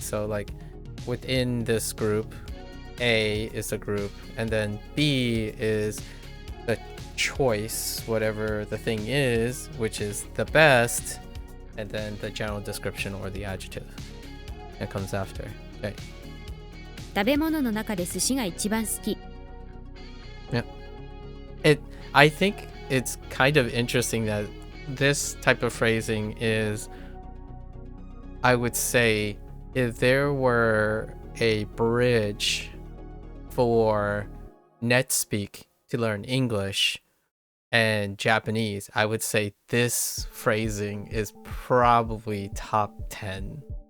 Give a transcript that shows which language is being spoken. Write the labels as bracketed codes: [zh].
[en] So like within this group, A is the group, and then B is the choice, whatever the thing is, which is the best, and then the general description or the adjective. It comes after. Okay. [ja] 食べ物の中で寿司が一番好き。 [en] Yeah. I think it's kind of interesting that this type of phrasing is, I would say, if there were a bridge for NetSpeak to learn English and Japanese, I would say this phrasing is probably top 10.